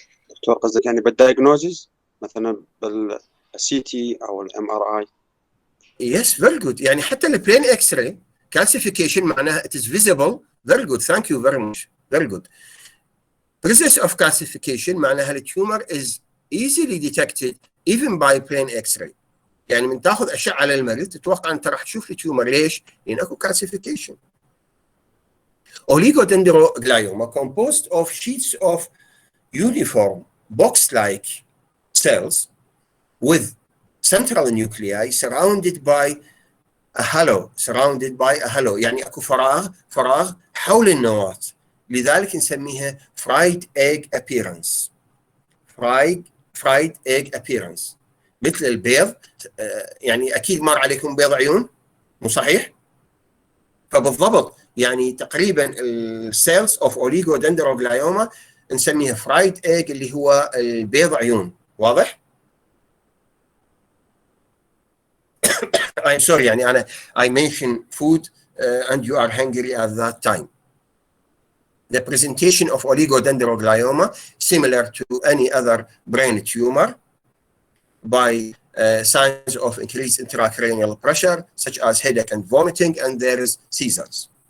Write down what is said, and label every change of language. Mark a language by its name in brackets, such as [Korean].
[Arabic] دكتور قصدك يعني بالدايجنوزز مثلا بالسي تي أو الام ار اي؟ [English] Yes, very good. [Arabic] يعني حتى البلين اكس راي calcification معناها [English] it is visible. Very good. Thank you very much. Very good. Presence of calcification [Arabic] معناها التيومر [English] is easily detected even by plain X-ray. [Arabic] يعني من تاخذ اشعه على المريض تتوقع انت راح تشوف التيومر. ليش؟ لان اكو calcification. [English] Oligodendroglioma composed of sheets of uniform box-like cells with central nuclei surrounded by a halo. [Arabic] يعني اكو فراغ حول النواة. لذلك نسميها [English] fried egg appearance. fried egg appearance. [Arabic] مثل البيض. يعني اكيد مر عليكم بيض عيون، مو صحيح؟ فبالضبط يعني تقريبا السيلز اوف اوليغودندروغلايوما نسميها فرايد ايج اللي هو البيض عيون. واضح؟ [English] I'm sorry [Arabic] يعني انا [English] I mention food and you are hungry at that time. The presentation of oligodendroglioma similar to any other brain tumor by signs of increased intracranial pressure such as headache and vomiting, and there is seizures.